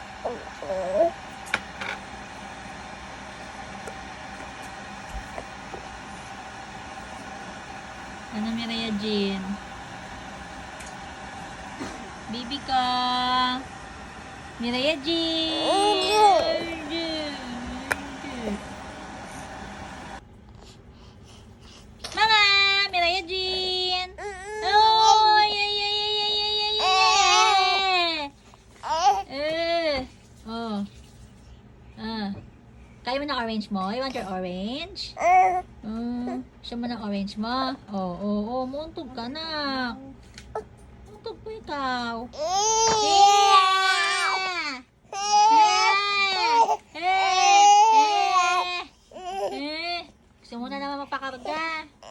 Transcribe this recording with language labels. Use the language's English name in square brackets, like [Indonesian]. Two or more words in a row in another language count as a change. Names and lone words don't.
[Filipino] Ano, Mireya Jean? Baby ka. Mireya Jean. Mama, Mireya Jean. [English] Oh, yeah, yeah, yeah, yeah, yeah, yeah, yeah. [Filipino] Oh. Kaya mo ng orange mo? [English] You want your orange? [Filipino] Gusto mo ng orange mo? Oo, muntog ka na. Muntog po ikaw. Gusto mo na naman magpakarga.